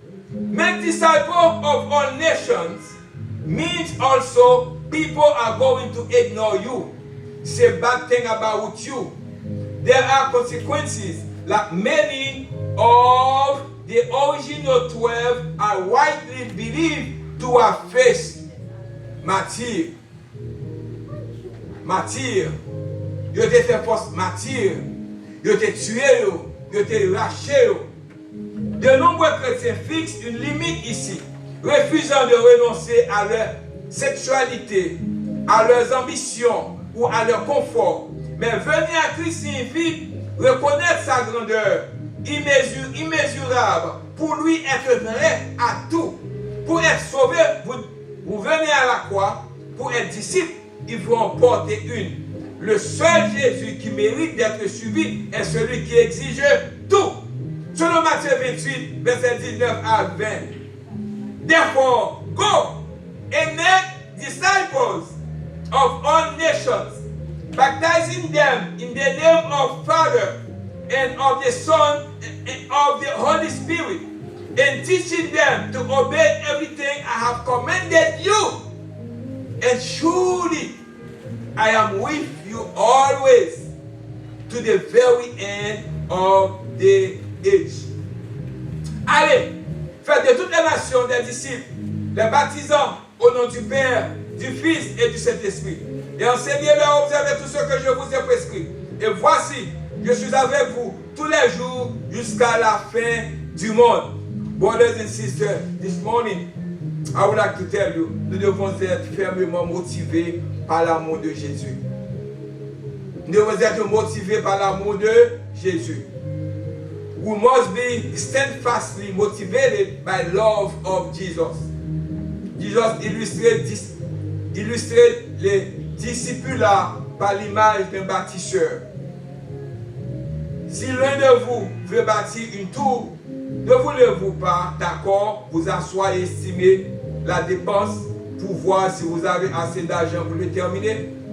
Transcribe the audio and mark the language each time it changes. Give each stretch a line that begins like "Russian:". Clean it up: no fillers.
English: Make disciples of all nations means also people are going to ignore you. Say bad thing about you. There are consequences, like many of the original 12 are widely believed to have faced martyr.
French: Ils ont été fait force martyr. Ils ont été tués, ils ont été lâchés. De nombreux chrétiens fixent une limite ici, refusant de renoncer à leur sexualité, à leurs ambitions ou à leur confort. Mais venir à Christ signifie reconnaître sa grandeur immesurable, pour lui être prêt à tout. Pour être sauvé, vous venez à la croix. Pour être disciple, il faut en porter une. Le seul Jésus qui mérite d'être suivi est celui qui exige tout. Selon Matthieu 28, verset 19 à 20.
English: Therefore, go and make disciples of all nations, baptizing them in the name of Father and of the Son and of the Holy Spirit, and teaching them to obey everything I have commanded you. And surely I am with you always to the very end of the age.
French: Allez, faites de toutes les nations des disciples, les baptisants au nom du Père, du Fils et du Saint-Esprit. Et enseignez-leur à observer tout ce que je vous ai prescrit. Et voici, je suis avec vous tous les jours jusqu'à la fin du monde.
English: Brothers and sisters, this morning, I would like to tell you,
French: nous devons être fermement motivés par l'amour de Jésus. Nous devons être motivés par l'amour de Jésus.
English: We must be steadfastly motivated by love of Jesus.
French: Jesus illustrait les disciples par l'image d'un bâtisseur. Si l'un de vous veut bâtir une tour, ne voulez-vous pas, d'accord, vous asseoir et estimer la dépense pour voir si vous avez assez d'argent pour le terminer?